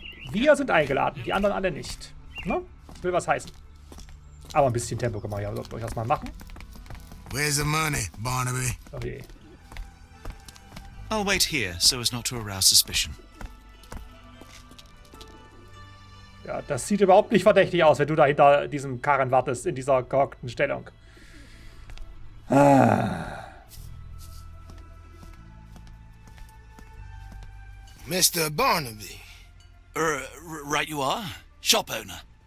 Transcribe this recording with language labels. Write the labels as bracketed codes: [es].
[de] Wir sind eingeladen, die anderen alle nicht. Ne? Das will was heißen. Aber ein bisschen Tempo kann man ja durchaus mal machen. [en] Where's the money, Barnaby? [de] Oh je. [en] I'll wait here so as not to arouse suspicion. [de] Ja, das sieht überhaupt nicht verdächtig aus, wenn du da hinter diesem Karren wartest, in dieser gehockten Stellung. [en] Mr. Barnaby. Right you are. Shop owner.